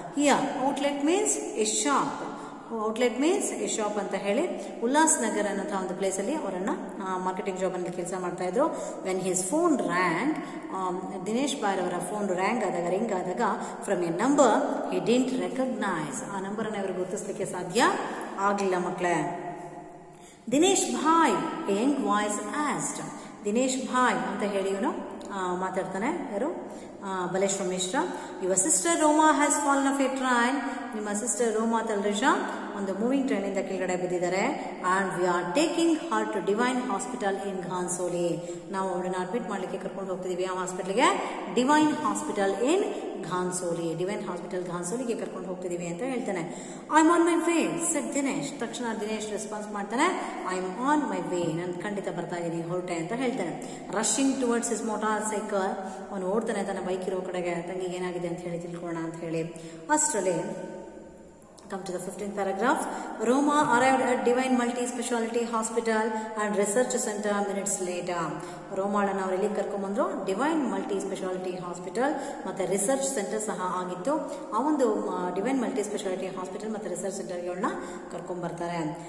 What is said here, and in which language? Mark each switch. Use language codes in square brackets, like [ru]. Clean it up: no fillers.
[en] Here outlet means a shop. Outlet means a shop [kn] ಅಂತ ಹೇಳಿ ಉಲ್ಲಾಸ್ನಗರ್ ಅನ್ನೋಂಥ ಒಂದು ಪ್ಲೇಸಲ್ಲಿ ಅವರನ್ನು ಮಾರ್ಕೆಟಿಂಗ್ ಜಾಬಲ್ಲಿ ಕೆಲಸ ಮಾಡ್ತಾ ಇದ್ರು. [en] when his phone rang, [kn] ದಿನೇಶ್ ಬಾಯ್ ಅವರ ಫೋನ್ ರಿಂಗ್ ಆದಾಗ [en] from a number he didn't recognise, [kn] ಆ ನಂಬರನ್ನು ಅವರು ಗುರುತಿಸಲಿಕ್ಕೆ ಸಾಧ್ಯ ಆಗಲಿಲ್ಲ ಮಕ್ಕಳೇ. Dinesh Bhai [en] a young voice asked, [kn] Dinesh Bhai ಅಂತ ಹೇಳಿ ಇವನು ಮಾತಾಡ್ತಾನೆ. ಯಾರು? Baleshwar Mishra. [en] your sister Roma has fallen off a train, [kn] ನಿಮ್ಮ ಸಿಸ್ಟರ್ ರೋಮಾ ತಲ್ರೇಜಾ ಒಂದು ಮೂವಿಂಗ್ ಟ್ರೈನ್ ಇಂದ ಕೆಳಗಡೆ ಬಿದ್ದಿದ್ದಾರೆ. [en] and we are taking her to Divine hospital in Ghansoli, [kn] ನಾವು ಅವಳನ್ನ ಅಡ್ಮಿಟ್ ಮಾಡ್ಲಿಕ್ಕೆ ಕರ್ಕೊಂಡು ಹೋಗ್ತಿದೀವಿ ಆ ಹಾಸ್ಪಿಟಲ್ಗೆ, ಡಿವೈನ್ ಹಾಸ್ಪಿಟಲ್ ಇನ್ ಘಾನ್ಸೋಲಿ, ಡಿವೈನ್ ಹಾಸ್ಪಿಟಲ್ ಘಾನ್ಸೋಲಿಗೆ ಕರ್ಕೊಂಡು ಹೋಗ್ತಿದೀವಿ ಅಂತ ಹೇಳ್ತಾನೆ. [en] I am on my way said Dinesh, [kn] ತಕ್ಷಣ ದಿನೇಶ್ ರೆಸ್ಪಾನ್ಸ್ ಮಾಡ್ತಾನೆ, [en] I am on my way, [kn] ನಾನು ಖಂಡಿತ ಬರ್ತಾ ಇದ್ದೀನಿ, ಹೊರಟೆ ಅಂತ ಹೇಳ್ತಾನೆ. [en] rushing towards his motor cycle, [kn] ಅವನು ಓಡ್ತಾನೆ ತನ್ನ ಬೈಕ್ ಇರೋ ಕಡೆಗೆ, ತಂಗಿಗೆ ಏನಾಗಿದೆ ಅಂತ ಹೇಳಿ ತಿಳ್ಕೊಳ್ಳೋಣ ಅಂತ ಹೇಳಿ. [en] ಅಷ್ಟರಲ್ಲಿ come to the 15th paragraph. Roma arrived at Divine Multi-Speciality Hospital and Research Center minutes later. [kn] ರೋಮಾಳನ್ನು ಅವರು ಎಲ್ಲಿ ಕರ್ಕೊಂಡ್ಬಂದ್ರು? ಡಿವೈನ್ ಮಲ್ಟಿ ಸ್ಪೆಷಾಲಿಟಿ ಹಾಸ್ಪಿಟಲ್ ಮತ್ತು ರಿಸರ್ಚ್ ಸೆಂಟರ್ ಸಹ ಆಗಿತ್ತು. ಆ ಒಂದು ಡಿವೈನ್ ಮಲ್ಟಿ ಸ್ಪೆಷಾಲಿಟಿ ಹಾಸ್ಪಿಟಲ್ ಮತ್ತು ರಿಸರ್ಚ್ ಸೆಂಟರ್ಗಳನ್ನ ಕರ್ಕೊಂಡ್ಬರ್ತಾರೆ.